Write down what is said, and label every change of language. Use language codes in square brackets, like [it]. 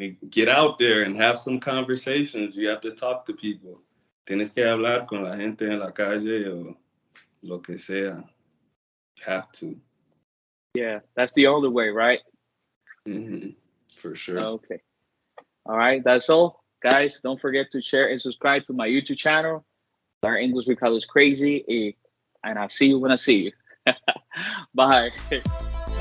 [en] Get out there and have some conversations. You have to talk to people. [es] Tienes que hablar con la gente en la calle o lo que sea. [en] Have to. Yeah, that's the only way, right? Mhm. For sure. Okay. All right, that's all. Guys, don't forget to share and subscribe to my YouTube channel. Learn English because it's crazy. And I'll see you when I see you. Bye.